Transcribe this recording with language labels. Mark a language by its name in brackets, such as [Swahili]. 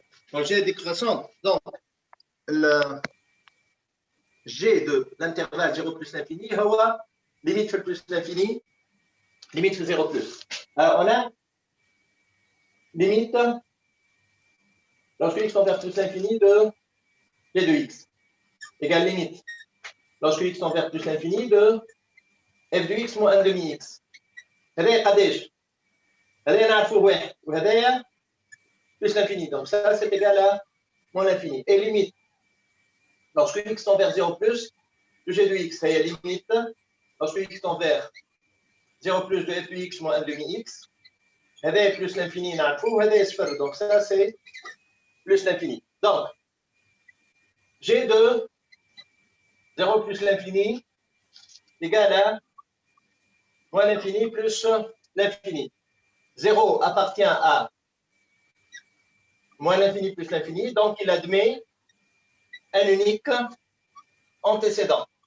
[French] quand g est décroissante, donc le g de l'intervalle 0 plus l'infini, limite fait plus l'infini, limite fait 0 plus. Alors on a limite lorsque x tend vers plus l'infini de g de x égale limite lorsque x tend vers plus l'infini de f de x moins 1 demi x. [Arabic] هذا قداش؟ هذا نعرفوه واحد وهذايا [French] plus l'infini. Donc ça c'est égal à moins l'infini. Et limite lorsque x tend vers 0 plus de g de x, c'est limite lorsque x tend vers 0 plus de f de x moins 1 demi x. [Arabic] هذا [French] plus l'infini [Arabic] نعرفوه وهذا صفر. [French] Donc ça c'est plus l'infini. Donc g de 0 plus l'infini égale à moins l'infini plus l'infini. 0 appartient à moins l'infini plus l'infini, donc il admet un unique antécédent.